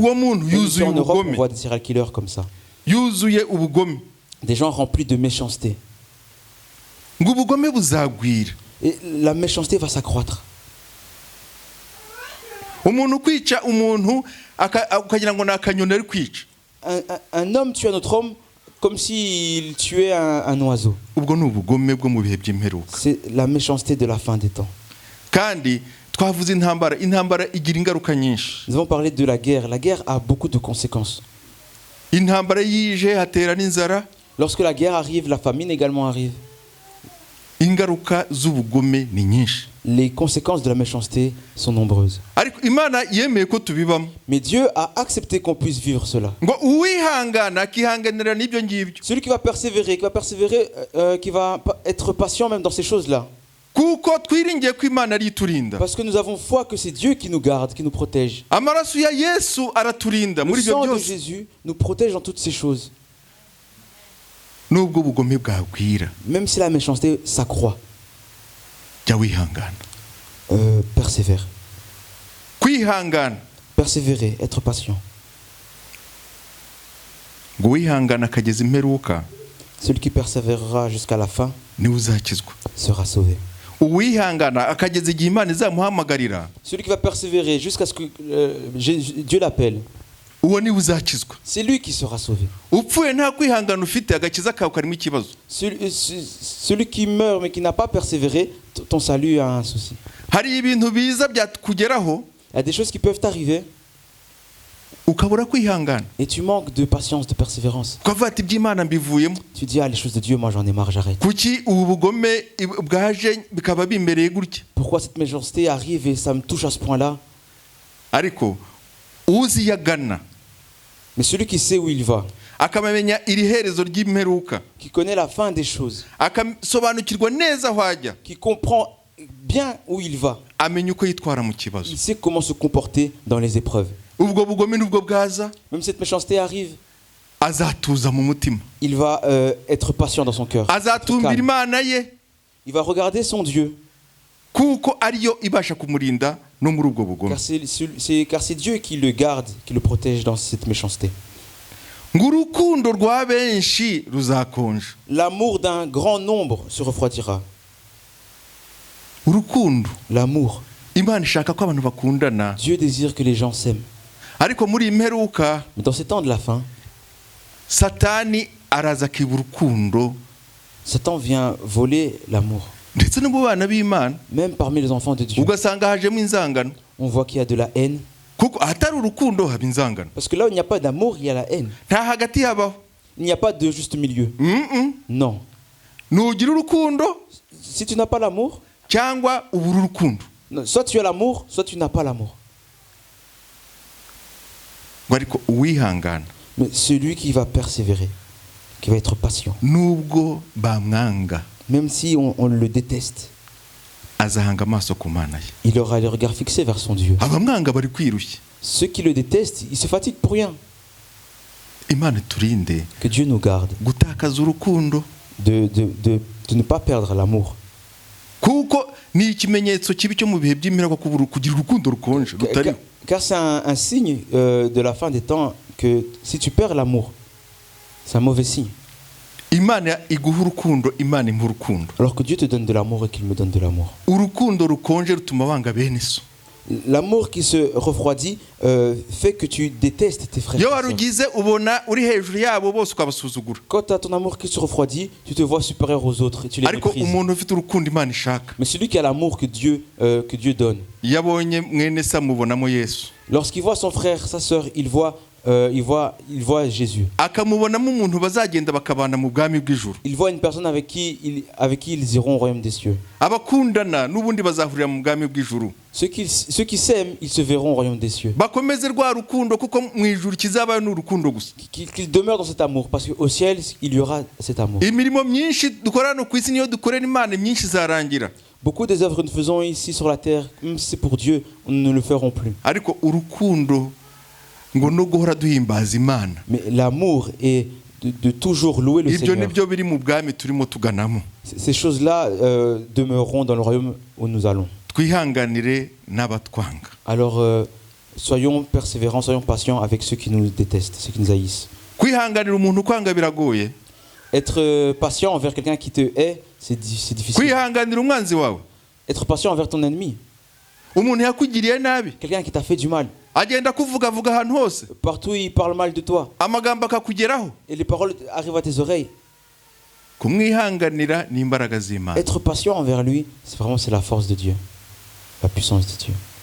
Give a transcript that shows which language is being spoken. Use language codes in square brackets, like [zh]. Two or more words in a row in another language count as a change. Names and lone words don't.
[rw] Uwo muntu yuzuye [fr] en Europe, [rw] ubugome. [fr] on voit des [en] serial killers [fr] comme ça. [rw] Yuzuye ubugome. [fr] Des gens remplis de méchanceté. [rw] Ngo ubugome buzagwira. [fr] Et la méchanceté va s'accroître. [rw] Umuntu kwica umuntu akagira ngo nakanyone ari kwica. [fr] Un homme tue un autre homme comme s'il tuait un oiseau. [rw] Ubwo ni ubugome bwo mu bihe by'imperuka. [fr] C'est la méchanceté de la fin des temps. [rw] Kandi twavuze intambara igira ingaruka nyinshi. [fr] Nous avons parlé de la guerre. La guerre a beaucoup de conséquences. [rw] Intambara yije hatera n'inzara. [fr] Lorsque la guerre arrive, la famine également arrive. [rw] Ingaruka z'ubugome ni nyinshi. [fr] les conséquences de la méchanceté sont nombreuses. [rw] ariko imana yemeye ko tubibamo [fr] Mais Dieu a accepté qu'on puisse vivre cela. [rw] ngo uwihangana akihanganira n'ibyo ngibyo [fr] Celui qui va persévérer, qui va être patient même dans ces choses-là. [rw] kuko twiringiye ko imana ari iturinda [fr] Parce que nous avons foi que c'est Dieu qui nous garde, qui nous protège. [rw] amaraso ya yesu araturinda [fr] Le [rw] muri ibyo [fr] sang de [rw] byose [fr] Jésus nous protège dans toutes ces choses. [rw] nubwo ubugome bwagwira [fr] Même si la méchanceté s'accroît, [rw] jya wihangana [fr] persévère. [rw] kwihangana [fr] Persévérer, être patient. [rw] ngo wihangana akageza imperuka [fr] Celui qui persévérera jusqu'à la fin [rw] niwe uzakizwa [fr] sera sauvé. [rw] uwihangana akageza igihe imana izamuhamagarira [fr] Celui qui va persévérer jusqu'à ce que Dieu l'appelle, [rw] uwo niwe uzakizwa [fr] c'est lui qui sera sauvé. [rw] upfuye nta kwihangana ufite agakiza kawe karimo ikibazo [fr] Celui qui meurt mais qui n'a pas persévéré, ton salut a un souci. [rw] hari ibintu biza byakugeraho [fr] Il y a des choses qui peuvent t'arriver [rw] ukabura kwihangana [fr] et tu manques de patience, de persévérance. [rw] ukavuga ati iby'imana mbivuyemo [fr] Tu dis, ah, les choses de Dieu, moi j'en ai marre, j'arrête. [rw] kuki ubu bugome bwaje bikaba bimbereye gutya [fr] Pourquoi cette méchanceté arrive et ça me touche à ce point-là? [rw] ariko uzi iyo agana [fr] Mais celui qui sait où il va, [rw] akamenya iri herezo ry'imperuka [fr] qui connaît la fin des choses, [rw] akasobanukirwa neza aho ajya [fr] qui comprend bien où il va, [rw] amenya uko yitwara mu kibazo [fr] il sait comment se comporter dans les épreuves. [rw] ubwo bugome nubwo bwaza [fr] Même cette méchanceté arrive, [rw] azatuza mu mutima [fr] il va être patient dans son cœur. Être [rw] azatumbira [fr] calme. [rw] imana ye [fr] Il va regarder son Dieu, [rw] kuko ariyo ibasha kumurinda no muri ubwo bugome [fr] car c'est Dieu qui le garde, qui le protège dans cette méchanceté. [rw] ngo urukundo rwa benshi ruzakonja [fr] L'amour d'un grand nombre se refroidira. [rw] urukundo [fr] L'amour. [rw] imana ishaka ko abantu bakundana [fr] Dieu désire que les gens s'aiment. [rw] ariko muri iyi mperuka [fr] Mais dans ces temps de la fin, [rw] satani araza akiba urukundo [fr] Satan vient voler l'amour. [rw] ndetse no mu bana b'imana [fr] Même parmi les enfants de Dieu, [rw] ugasanga hajemo inzangano [fr] on voit qu'il y a de la haine. [rw] kuko ahatari urukundo haba inzangano [fr] Parce que là où il n'y a pas d'amour, il y a la haine. [rw] nta hagati habaho [fr] Il n'y a pas de juste milieu. Non. [rw] nugira urukundo [fr] Si tu n'as pas l'amour, [rw] cyangwa ubura urukundo [fr] soit tu as l'amour, soit tu n'as pas l'amour. [rw] ngo ariko uwihangana [fr] Mais celui qui va persévérer, qui va être patient, [rw] nubwo bamwanga [fr] même si on le déteste, [rw] azahanga amaso ku mana ye [fr] il aura le regard fixé vers son Dieu. [rw] abamwanga bari kwirushya [fr] Ceux qui le détestent, ils se fatiguent pour rien. [rw] imana iturinde [fr] Que Dieu nous garde [rw] gutakaza urukundo [fr] de ne pas perdre l'amour. [rw] kuko ni ikimenyetso kibi cyo mu bihe by'imperuka kugira urukundo rukonje rutari [fr] Car c'est un signe de la fin des temps que si tu perds l'amour, c'est un mauvais signe. [rw] imana iguha urukundo imana impa urukundo [fr] Alors que Dieu te donne de l'amour et qu'il me donne de l'amour. [rw] urukundo rukonje rutuma wanga bene so [fr] L'amour qui se refroidit fait que tu détestes tes frères. [rw] iyo [fr] et sœurs. [rw] warugize ubona uri hejuru yabo bose ukabasuzugura [fr] Quand tu as ton amour qui se refroidit, tu te vois supérieur aux autres et tu les [rw] ariko [fr] méprises. [rw] umuntu ufite urukundo imana ishaka [fr] Mais celui qui a l'amour que Dieu donne, [rw] iyo abonye mwene se amubonamo yesu [fr] lorsqu'il voit son frère, sa sœur, il voit Jésus. [rw] akamubonamo umuntu bazagenda bakabana mu bwami bw'ijuru [fr] Il voit une personne avec qui ils iront au royaume des cieux. [rw] abakundana n'ubundi bazahurira mu bwami bw'ijuru [fr] Ceux qui s'aiment, ils se verront au royaume des cieux. [rw] bakomeze rwa rukundo kuko mu ijuru kizabayo ni urukundo gusa [fr] Qu'ils demeurent dans cet amour, parce qu'au ciel, il y aura cet amour. [rw] imirimo myinshi dukora hano ku isi niyo dukorera imana myinshi izarangira [fr] Beaucoup des œuvres que nous faisons ici sur la terre, même si c'est pour Dieu, nous ne le ferons plus. [rw] ariko urukundo ngo no guhora duhimbaza imana [fr] Mais l'amour est de toujours louer le [rw] ibyo [fr] Seigneur. [rw] nibyo biri mu bwami turimo tuganamo [fr] Ces choses-là demeureront dans le royaume où nous allons. [rw] twihanganire n'abatwanga [fr] Alors, soyons persévérants, soyons patients avec ceux qui nous détestent, ceux qui nous haïssent. [rw] kwihanganira umuntu ukwanga biragoye [fr] Être patient envers quelqu'un qui te hait, c'est difficile. [rw] kwihanganira umwanzi wawe [fr] Être patient envers ton ennemi, [rw] umuntu yakugiriye nabi [fr] quelqu'un qui t'a fait du mal. [rw] agenda kuvugavuga ahantu hose [fr] Partout, il parle mal de toi. [rw] amagambo akakugeraho [fr] Et les paroles arrivent à tes oreilles. [rw] kumwihanganira ni imbaraga z'imana [fr] Être patient envers lui, c'est la force de Dieu, la puissance de Dieu.